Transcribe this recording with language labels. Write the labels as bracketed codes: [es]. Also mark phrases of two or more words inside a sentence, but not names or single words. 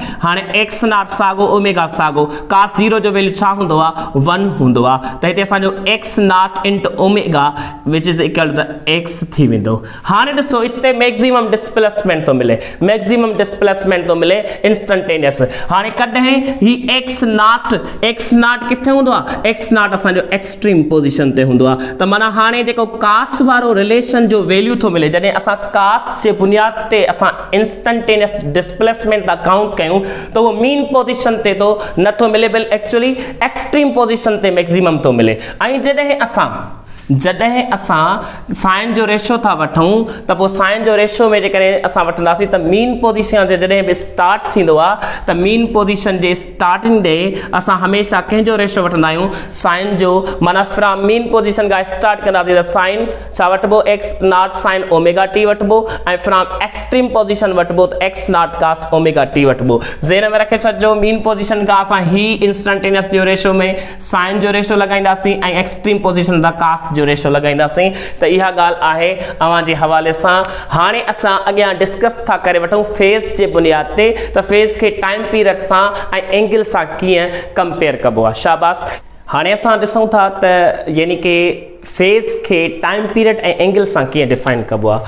[sd] हाणे [en] x naught [sd] साॻो ओमेगा साॻो कास 0 जो वैल्यू छा हूंदो आहे 1 हूंदो आहे त हिते असांजो [en] x naught into omega which is equal to the x [sd] थी वेंदो। हाणे ॾिसो हिते [en] maximum displacement [sd] थो मिले इंस्टंटेनियस। हाणे कॾहिं ही [en] x naught [sd] किथे हूंदो आहे [en] x naught [sd] असांजो [en] extreme position [sd] ते हूंदो आहे त माना हाणे जेको कास वारो रिलेशन जो वैल्यू थो मिले जॾहिं असां कास जे बुनियाद ते असां [en] instantaneous displacement [sd] था काउंट कयूं त उहो [en] mean position [sd] ते तो नथो मिले बल्कि [en] actually extreme position [sd] ते मैक्सिमम थो मिले। ऐं जॾहिं असां जॾहिं असां साइन जो रेशो था वठूं त पोइ साइन जो रेशो में जेकॾहिं असां वठंदासीं त [en] mean position [sd] जे जॾहिं बि स्टार्ट थींदो आहे त [en] mean position [sd] जे स्टार्टिंग डे असां हमेशह कंहिंजो रेशो वठंदा आहियूं, साइन जो। माना [en] from mean position [sd] खां स्टार्ट कंदासीं त साइन छा वठिबो, [en] x naught sine omega t [sd] वठिबो, ऐं [en] from extreme position [sd] वठिबो त [en] x naught cos omega t [sd] वठिबो। ज़हन में रखे छॾिजो, [en] mean position [sd] खां असां ही इंस्टंटेनियस जो रेशो में साइन जो रेशो लॻाईंदासीं ऐं [en] extreme position [sd] खां कास जो रेशो लॻाईंदासीं। त इहा ॻाल्हि आहे अव्हां जे हवाले सां। हाणे असां अॻियां डिस्कस था करे वठूं फेज़ जे बुनियाद ते त फेज़ खे [en] time period [sd] सां ऐं एंगल सां कीअं कंपेयर कबो आहे। शाबाश। हाणे असां ॾिसूं था त यानी कि फेज़ खे [en] time period [sd] ऐं एंगल सां कीअं डिफाइन कबो आहे।